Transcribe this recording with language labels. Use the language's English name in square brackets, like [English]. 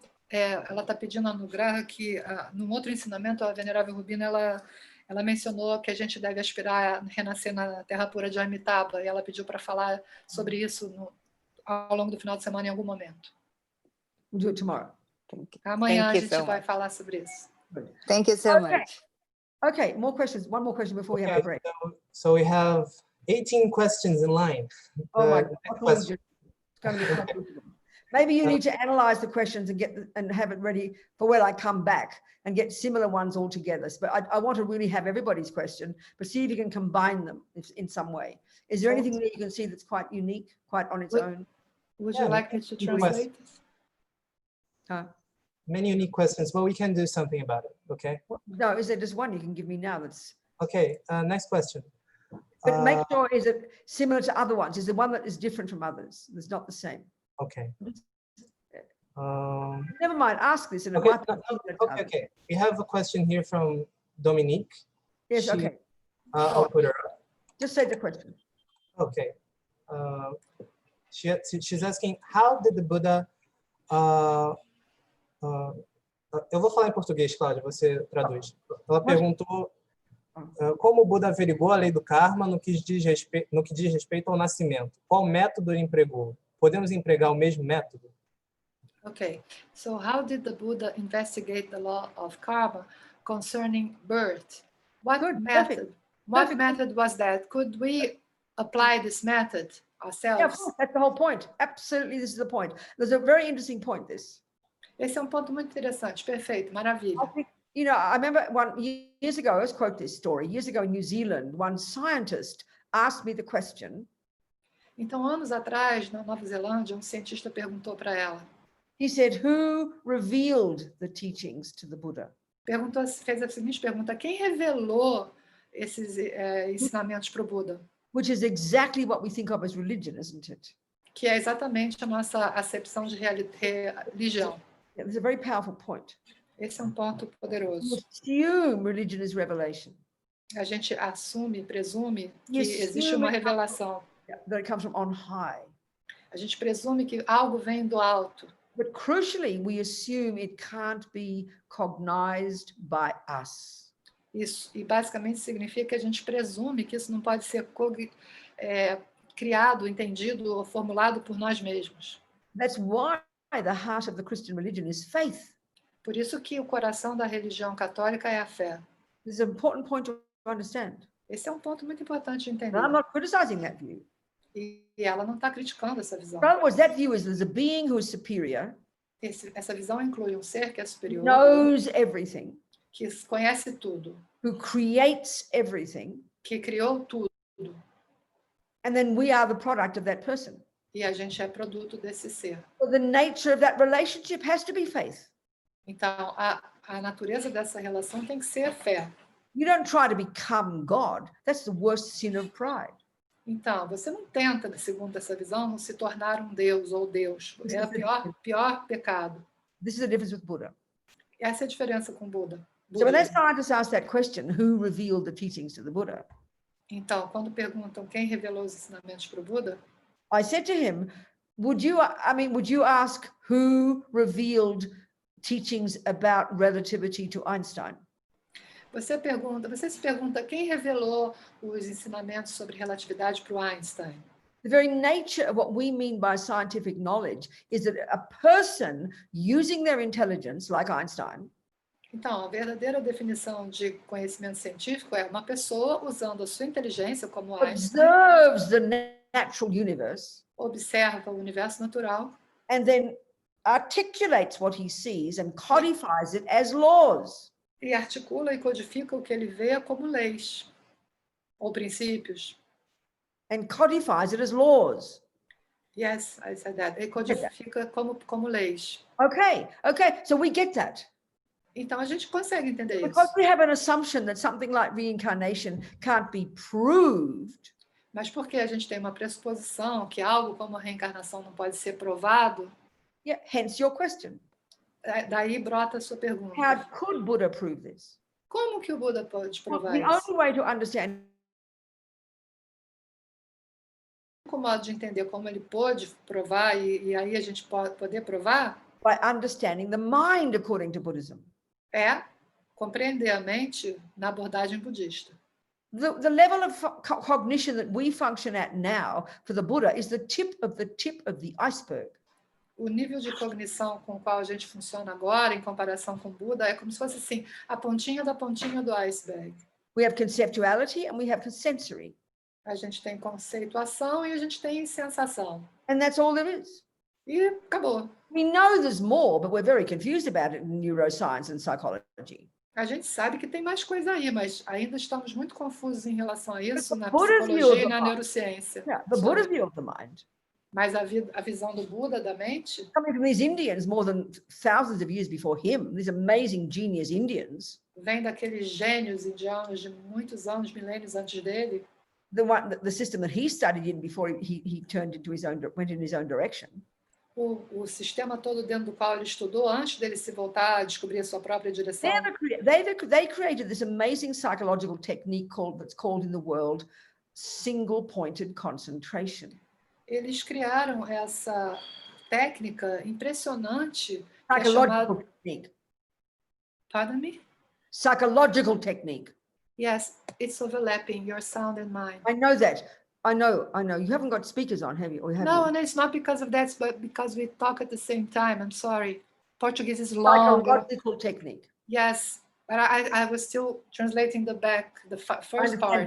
[Portuguese] Ela está pedindo a Anugraha que, num outro ensinamento, a Venerável Robina, ela mencionou que a gente deve aspirar a renascer na terra pura de Amitabha, e ela pediu para falar sobre isso ao longo do final de semana em algum momento. [English] We'll do it tomorrow. [Portuguese] Amanhã a gente vai falar sobre isso. [English] Thank you so much. Okay, more questions. One more question before we have a break. So we have 18 questions in line. Oh my God. It's going to be complicated. Maybe you need to analyze the questions and have it ready for when I come back and get similar ones all together. But I want to really have everybody's question, but see if you can combine them in some way. Is there anything that you can see that's quite unique, quite on its own? Would you like me to translate? Many unique questions, but we can do something about it, okay? No, is there just one you can give me now that's... Okay, next question. But make sure, is it similar to other ones? Is there one that is different from others? That's not the same? Okay. Never mind, ask this and it Okay, might be okay. We have a question here from Dominique. Yes, She- okay. I'll put her up. Just say the question. Okay. She's asking, how did the Buddha... [Portuguese] eu vou falar em português, Cláudia, você traduz. Ela perguntou como o Buda averigou a lei do karma no que diz respeito ao nascimento. Qual método ele empregou? Podemos empregar o mesmo método? [English] Okay, so how did the Buddha investigate the law of karma concerning birth? What Good, method? What Perfect. method was that? Could we apply this method Yeah, of ourselves? course, that's the whole point. Absolutely, this is the point. There's a very interesting point, this. [Portuguese] Esse é um ponto muito interessante. Perfeito, maravilha. [English] I think, you know, I remember years ago, let's quote this story. Years ago in New Zealand, one scientist asked me the question. [Portuguese] Então, anos atrás, na Nova Zelândia, um cientista perguntou para ela. [English] He said, who revealed the teachings to the Buddha? [Portuguese] Fez a seguinte pergunta: quem revelou esses ensinamentos para o Buda? [English] Which is exactly what we think of as religion, isn't it? [Portuguese] Que é exatamente a nossa acepção de religião. [English] Yeah, it's a very powerful point. [Portuguese] Esse é um ponto [English] We [Portuguese] poderoso. [English] assume religion is revelation. [Portuguese] A gente assume, presume que [English] Yes, [Portuguese] existe uma revelação. [English] That it comes from on high. [Portuguese] A gente presume que algo vem do alto. [English] But crucially, we assume it can't be cognized by us. [Portuguese] Isso, e basicamente significa que a gente presume que isso não pode ser criado, entendido ou formulado por nós mesmos. [English] That's why the heart of the Christian religion is faith. [Portuguese] Por isso que o coração da religião católica é a fé. [English] This is an important point to understand. [Portuguese] Esse é um ponto muito importante de entender. [English] And I'm not criticizing that view. [Portuguese] E ela não está criticando essa visão. [English] In other words, that view is there's a being who is superior, [Portuguese] Essa visão inclui um ser que é superior, [English] knows everything, [Portuguese] que conhece tudo, [English] who creates everything, [Portuguese] que criou tudo, [English] and then we are the product of that person. [Portuguese] e a gente é produto desse ser. [English] So the nature of that relationship has to be faith. [Portuguese] Então, a natureza dessa relação tem que ser fé. [English] You don't try to become God. That's the worst sin of pride. [Portuguese] Então, você não tenta, segundo essa visão, se tornar um Deus ou Deus. É o pior pecado. [English] This is the difference with Buddha. [Portuguese] Essa é a diferença com Buda. [English] So when that scientist asked that question, who revealed the teachings to the Buddha? [Portuguese] Então, quando perguntam quem revelou os ensinamentos para o Buda, [English] I said to him, would you ask who revealed teachings about relativity to Einstein? [Portuguese] você se pergunta quem revelou os ensinamentos sobre relatividade para o Einstein. [English] The very nature of what we mean by scientific knowledge is that a person using their intelligence, like Einstein, [Portuguese] Então, a verdadeira definição de conhecimento científico é uma pessoa usando a sua inteligência, como Einstein, [English] observes the natural universe [Portuguese] observa o universo natural [English] and then articulates what he sees and codifies it as laws. [Portuguese] e articula e codifica o que ele vê como leis ou princípios. [English] And codifies it as laws. Yes, I said that. [Portuguese] Ele codifica como leis. [English] Okay, so we get that. [Portuguese] Então, a gente consegue entender isso. [English] Because we have an assumption that something like reincarnation can't be proved, [Portuguese] Mas porque a gente tem uma pressuposição que algo como a reencarnação não pode ser provado, [English] yeah, hence your question. [Portuguese] daí brota a sua pergunta. [English] How could Buddha prove this? [Portuguese] Como que o Buda pode provar [English] The [Portuguese] isso? [English] only way to understand [Portuguese] O único modo de entender como ele pôde provar e aí a gente pode poder provar [English] by understanding the mind according to Buddhism. [Portuguese] é compreender a mente na abordagem budista. [English] The level of cognition that we function at now for the Buddha is the tip of the iceberg. [Portuguese] O nível de cognição com o qual a gente funciona agora, em comparação com o Buda, é como se fosse assim, a pontinha da pontinha do iceberg. [English] We have conceptuality and we have sensory. [Portuguese] A gente tem conceituação e a gente tem sensação. [English] And that's all there is. [Portuguese] E acabou. [English] We know there's more, but we're very confused about it in neuroscience and psychology. [Portuguese] A gente sabe que tem mais coisa aí, mas ainda estamos muito confusos em relação a isso na [English] Buddha's view of [Portuguese] e [English] the [Portuguese] na [English] mind. [Portuguese] neurociência. [English] Yeah, the Buddha's view of the mind. [Portuguese] Mas a visão do Buda da mente [English] Coming from these Indians more than thousands of years before him, these amazing genius Indians, [Portuguese] vem daqueles gênios indianos de muitos anos, milênios antes dele, [English] the system that he studied in before he turned into went in his own direction. [Portuguese] o sistema todo dentro do qual ele estudou antes dele se voltar a descobrir a sua própria direção. [English] They created this amazing psychological technique that's called in the world single-pointed concentration. [Portuguese] Eles criaram essa técnica impressionante que é chamada... [English] Psychological technique. Pardon me? Psychological technique. Yes, it's overlapping your sound and mine. I know that. I know. You haven't got speakers on, have you? Or have No, you? and it's not because of that, but because we talk at the same time. I'm sorry. Portuguese is long. Psychological technique. Yes, but I was still translating the first part.